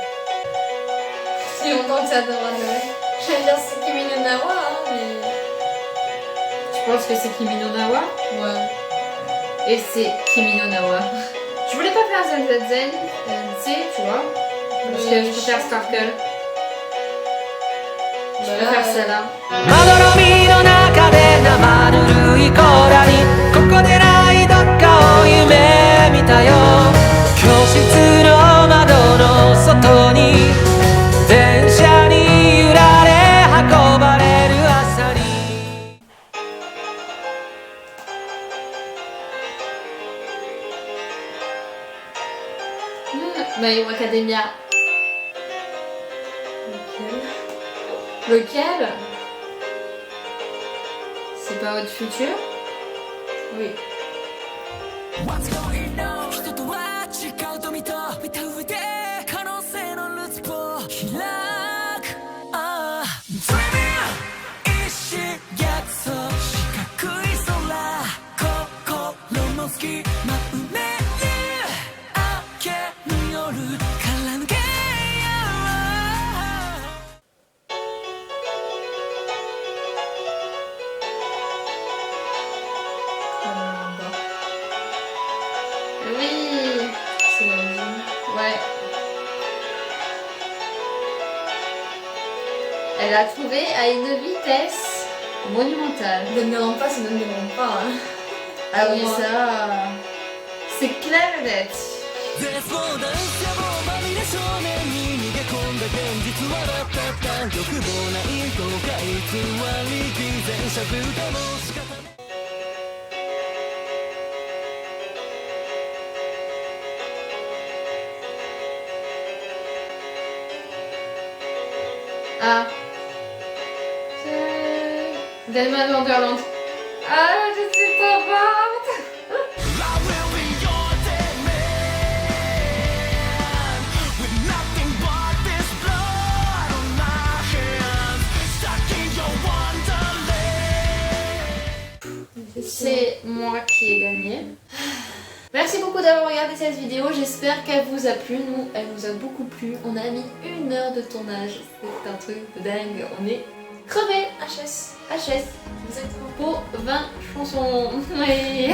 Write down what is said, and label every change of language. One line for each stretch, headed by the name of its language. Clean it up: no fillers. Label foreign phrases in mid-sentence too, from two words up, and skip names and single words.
French: Si longtemps que ça devra durer. J'allais dire c'est Kimi no Na wa, hein, mais... Tu penses que c'est Kimi no Na wa? Ouais. Et c'est Kimi no Na wa. Je voulais pas faire Zen, tu vois. Parce que je préfère Sparkle. Je préfère celle-là.
Japanese: まどろみの中で生ぬるい甲羅にここでないどっかを夢見たよ教室の窓の外に電車に揺られ運ばれる朝に
French: My Hero Academia. Lequel? C'est pas votre futur? Oui.
Japanese: 人とは違うと見た上で可能性のルーツを開く Dreaming 一瞬約束四角い空心の隙間埋める明けぬ夜から抜けよ
French: Oui. C'est l'ending. Ouais. Elle a trouvé à une vitesse monumentale. Ne me demande pas, ça ne me demande pas. Hein. Ah oui, Moi. ça... C'est clair et net.
Japanese: 絶望だ野望まみれ少年に逃げ込んだ現実はだった欲望ない後悔偽り偽善者でも仕方ない
French: Ah. Delman Wonderland. Ah, je suis pas morte.
English: I will be your dead man with nothing but this blood on my hands stuck in your wonderland.
French: C'est moi qui ai gagné. Merci beaucoup d'avoir regardé cette vidéo, j'espère qu'elle vous a plu. Nous, elle nous a beaucoup plu. On a mis 1 heure de tournage, c'est un truc de dingue. On est crevés. HS Exactement. pour 20 chansons. Oui.